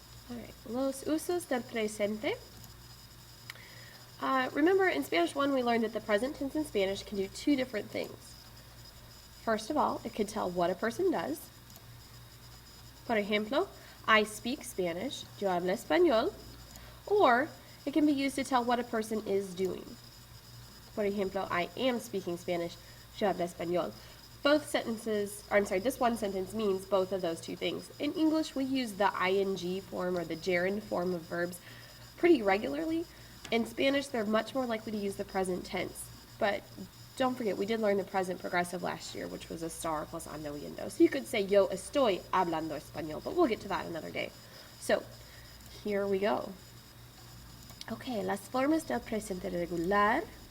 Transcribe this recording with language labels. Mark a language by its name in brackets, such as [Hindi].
[Spanish] Alright, los usos del presente. [English] Remember, in Spanish 1, we learned that the present tense in Spanish can do two different things. First of all, it can tell what a person does. [Spanish] Por ejemplo, [English] I speak Spanish, [Spanish] yo hablo español. [English] Or it can be used to tell what a person is doing. [Spanish] Por ejemplo, [English] I am speaking Spanish, [Spanish] yo hablo español. [English] Both sentences, or I'm sorry, this one sentence means both of those two things. In English, we use the ing form or the gerund form of verbs pretty regularly. In Spanish, they're much more likely to use the present tense. But don't forget, we did learn the present progressive last year, which was estar plus ando y endo. So you could say, [Spanish] yo estoy hablando español, [English] but we'll get to that another day. So, here we go. [Spanish] Okay, las formas del presente regular.